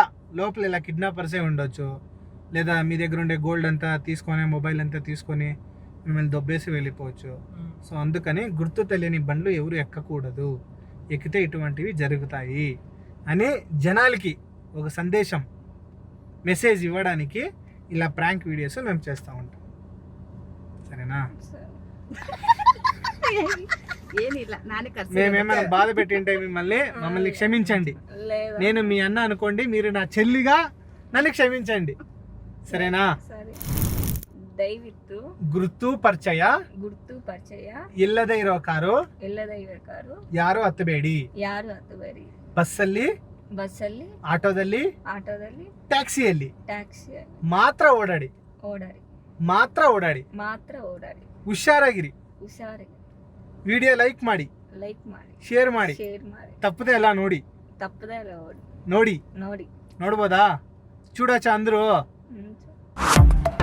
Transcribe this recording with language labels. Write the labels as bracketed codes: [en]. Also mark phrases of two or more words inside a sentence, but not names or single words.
[te] లోపల ఇలా కిడ్నాపర్సే ఉండొచ్చు లేదా మీ దగ్గర ఉండే గోల్డ్ అంతా తీసుకొని మొబైల్ అంతా తీసుకొని మిమ్మల్ని దొబ్బేసి వెళ్ళిపోవచ్చు సో అందుకని గుర్తు తెలియని బండ్లు ఎవరు ఎక్కకూడదు ఎక్కితే ఇటువంటివి జరుగుతాయి అని జనాలకి ఒక సందేశం మెసేజ్ ఇవ్వడానికి ఇలా [en] prank videos [te] మేము చేస్తూ ఉంటాం సరేనా మేమేమైనా బాధ పెట్టింటే మమ్మల్ని క్షమించండి నేను మీ అన్న అనుకోండి మీరు నా చెల్లిగా నన్ను క్షమించండి సరేనా [kn] ದಯವಿಟ್ಟು ಗುರುತು ಪರಿಚಯ ಇಲ್ಲದೆ ಇರೋ ಕಾರು ಯಾರು ಹತ್ತಬೇಡಿ ಬಸ್ಸಲ್ಲಿ ಆಟೋದಲ್ಲಿ ಟ್ಯಾಕ್ಸಿಯಲ್ಲಿ ಮಾತ್ರ ಓಡಾಡಿ ಹುಷಾರಾಗಿರಿ ವಿಡಿಯೋ ಲೈಕ್ ಮಾಡಿ ಶೇರ್ ಮಾಡಿ ತಪ್ಪದೆ ಎಲ್ಲ ನೋಡಿ ನೋಡ್ಬೋದಾ [te] చూడచ్చా అందరూ